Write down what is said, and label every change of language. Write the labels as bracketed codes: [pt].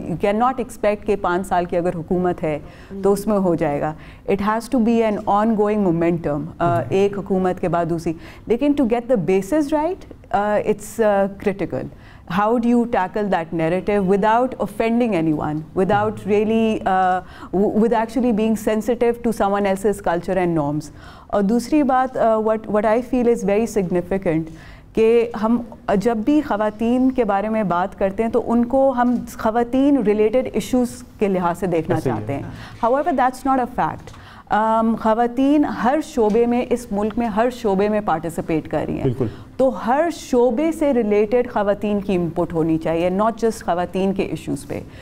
[en] you can not expect [ur] کہ 5 سال کی اگر حکومت ہے تو اس میں ہو جائے گا. [en] it has to be an on going momentum, [ur] ایک حکومت کے بعد دوسری. لیکن [en] To get the bases right, it's critical. How do you tackle that narrative without offending anyone, without really with actually being sensitive to someone else's culture and norms. [ur] اور دوسری بات [en] what I feel is very significant [ur] کہ ہم جب بھی خواتین کے بارے میں بات کرتے ہیں تو ان کو ہم خواتین ریلیٹڈ ایشوز کے لحاظ سے دیکھنا چاہتے ہیں. [en] However, that's not a fact. [ur] خواتین ہر شعبے میں اس ملک میں ہر شعبے میں پارٹیسپیٹ کر رہی ہیں, تو ہر شعبے سے ریلیٹڈ خواتین کی انپٹ ہونی چاہیے, [en] not just [ur] خواتین کے ایشوز پہ.